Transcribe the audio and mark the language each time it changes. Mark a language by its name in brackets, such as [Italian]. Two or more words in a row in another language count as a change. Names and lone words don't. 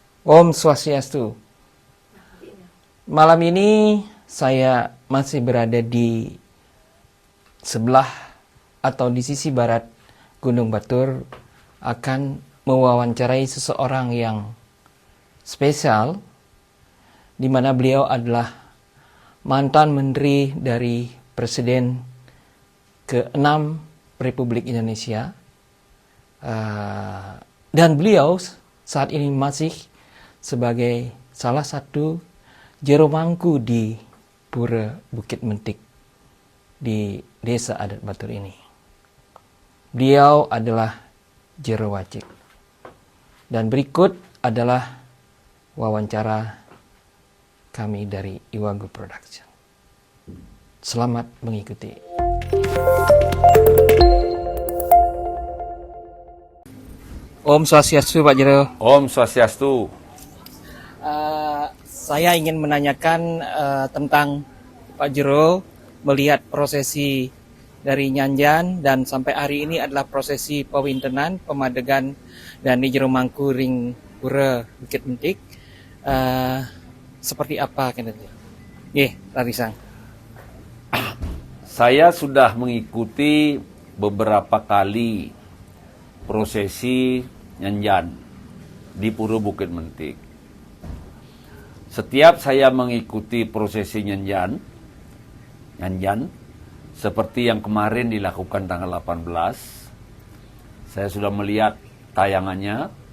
[Balinese] Om Swastiastu. [Indonesian] Malam ini saya masih berada di sebelah atau di sisi barat Gunung Batur, akan mewawancarai seseorang yang spesial, di mana beliau adalah mantan menteri dari Presiden ke-6 Republik Indonesia, dan beliau saat ini masih sebagai salah satu jero mangku di Pura Bukit Mentik di Desa Adat Batur ini. Beliau adalah Jero Wajik. Dan berikut adalah wawancara kami dari Iwagu Production. Selamat mengikuti. [Balinese] Om Swastiastu, Pak Jero. Om Swastiastu. [Indonesian] Saya ingin menanyakan tentang Pak Jero melihat prosesi dari Nyanjan dan sampai hari ini adalah prosesi pawintenan, pemadegan dan di Jero Mangku Ring Pura Bukit Mentik. Seperti apa kinerja? Larisang. Saya sudah mengikuti beberapa kali prosesi Nyanjan di Pura Bukit Mentik. Setiap saya mengikuti prosesi Nyanjan, seperti yang kemarin dilakukan tanggal 18, saya sudah melihat tayangannya.